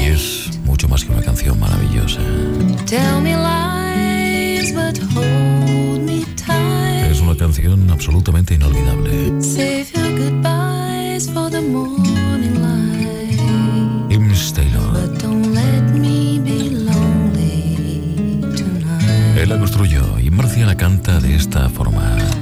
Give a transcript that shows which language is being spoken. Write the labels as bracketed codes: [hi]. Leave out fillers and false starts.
[es] Y es mucho más que una canción maravillosa. [en] Tell me lies, but hold me tight. [es] Es una canción absolutamente inolvidable. [en] Save your goodbyes for the morning light. [es] Imes Taylor. [en] But don't let me be lonely tonight. [es] Él la construyó. Marcia la canta de esta forma.